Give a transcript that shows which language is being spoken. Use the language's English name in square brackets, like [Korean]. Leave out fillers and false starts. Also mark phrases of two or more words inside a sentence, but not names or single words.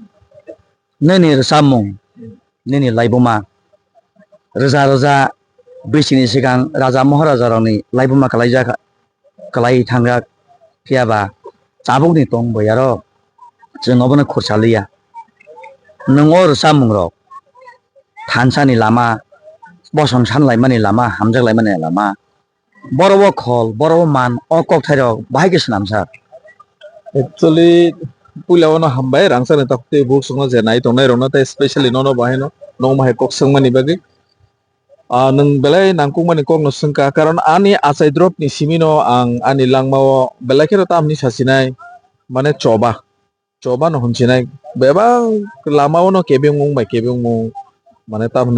[Kok Borok] नैनि रसामुं नैनि लाइबमा रोजा रोजा बैसोनि सिगां राजा महाराजा रावनि लाइबमा कलाय थांगा फियाबा चाबुकनि तंग बयार जोंनावबोनो खरसालिया नोंगो रसामुं रक थानसानि लामा बसं सानलायमानि लामा हामजाक लायमानि लामा बरबो खल बरबो मान ओ ककथायरक बाहायके सनाम सार Actually, pulau hambai rangsa ni takte buk sungo jenai tonai rona ta especially nono bahino no mahai kok sungmani bagi nang belai nangkung mani kok no sungka karon ani asai drop ni simino ang ani langmao belai kira tam ni sasinai mane coba no huncinai beba lamao no kebeng mung mane tam